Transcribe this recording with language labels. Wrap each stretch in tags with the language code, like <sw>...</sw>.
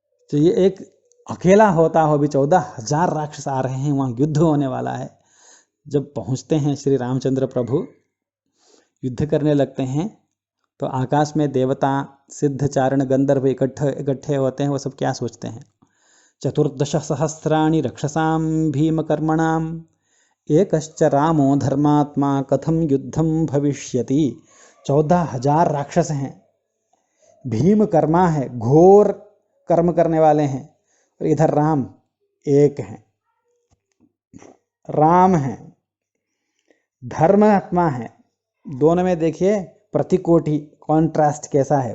<hi>तो ये एक अकेला होता हो भी 14,000 राक्षस आ रहे हैं, वहाँ युद्ध होने वाला है। जब पहुँचते हैं श्री रामचंद्र प्रभु, युद्ध करने लगते हैं, तो आकाश में देवता, सिद्ध, चारण, गंधर्व इकट्ठे होते हैं। वो सब क्या सोचते हैं?</hi> <sa>14 सहस्राणि रक्षसां भीमकर्मणां एकश्च रामो धर्मात्मा कथम युद्धम भविष्यति।</sa> <hi>14,000 राक्षस हैं, भीम कर्मा है, घोर कर्म करने वाले हैं, और इधर राम एक हैं, राम हैं, धर्मात्मा है। दोनों में देखिए प्रतिकोटि, कॉन्ट्रास्ट कैसा है।</hi>